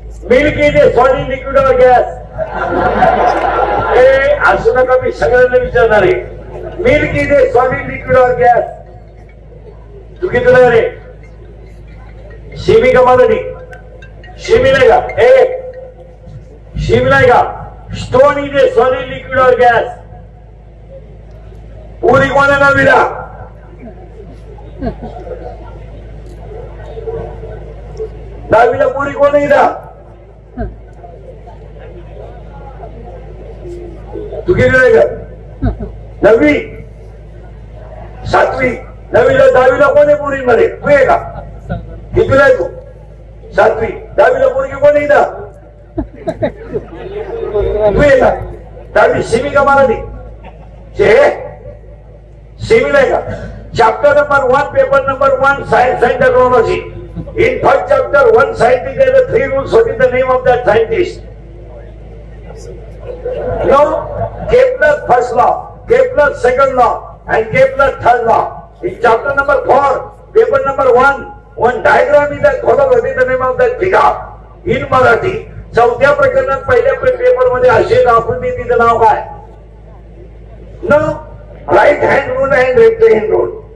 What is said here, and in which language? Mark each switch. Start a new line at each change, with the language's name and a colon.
English: Milk is solid liquid or gas?
Marathi: हे असू नका, मी सगळ्यांना विचारणार आहे.
English: Milk is solid liquid or gas?
Marathi: तू किती रे? सेमी का मराठी? सेमीला आहे का? हे सेमीला आहे का?
English: Stone is solid liquid or gas?
Marathi: पुरी कोणाला विडा? दहावीला पुरी कोण आहे? तू किती आहे का? 9वी 7वी. 9वीला 10वीला कोण आहे पुरीमध्ये? तू आहे का? कितीला आहे तू? 7वी. 10वीला पोरगी कोण आहे? तू आहे का? 10वी सेमी का मराठी? सेमीला आहे का?
English: Chapter number 1 paper number 1 science and technology. In first chapter, one scientist has the 3 rules. What is the name of that scientist? No, Kepler's first law, Kepler's second law, and Kepler's third law. In chapter number 4, paper number 1, one diagram is that follow. What is the name of that figure? In Marathi,
Marathi: चौथ्या प्रकरणात पहिल्या paper मध्ये असे दाखवून तिचं नाव काय?
English: No, right hand rule and left hand rule.